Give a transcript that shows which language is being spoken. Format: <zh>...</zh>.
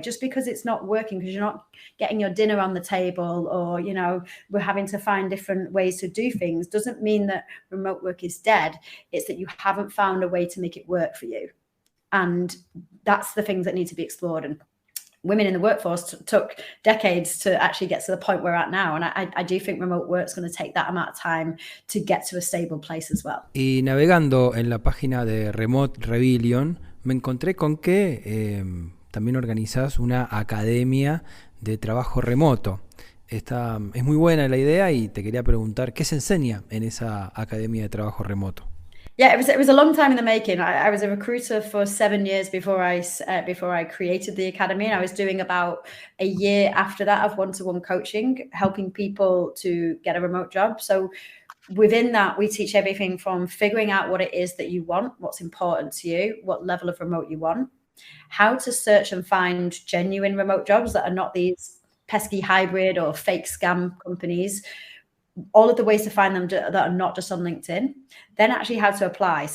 <en>Just because it's not working, because you're not getting your dinner on the table, or we're having to find different ways to do things, doesn't mean that remote work is dead. It's that you haven't found a way to make it work for you. And that's the things that need to be explored. And women in the workforce took decades to actually get to the point we're at now. And I do think remote work is going to take that amount of time to get to a stable place as well.</en> <es>Y navegando en la página de Remote Rebellion, me encontré con que también organizás una academia de trabajo remoto. Es muy buena la idea y te quería preguntar, ¿qué se enseña en esa academia de trabajo remoto?</es> <en>Yeah, it was a long time in the making. I was a recruiter for 7 years before I created the academy, and I was doing about a year after that of one-to-one coaching, helping people to get a remote job. So within that, we teach everything from figuring out what it is that you want, what's important to you, what level of remote you want, how to search and find genuine remote jobs that are not these pesky hybrid or fake scam companies, all of the ways to find them that are not just on LinkedIn, then actually how to apply.</en>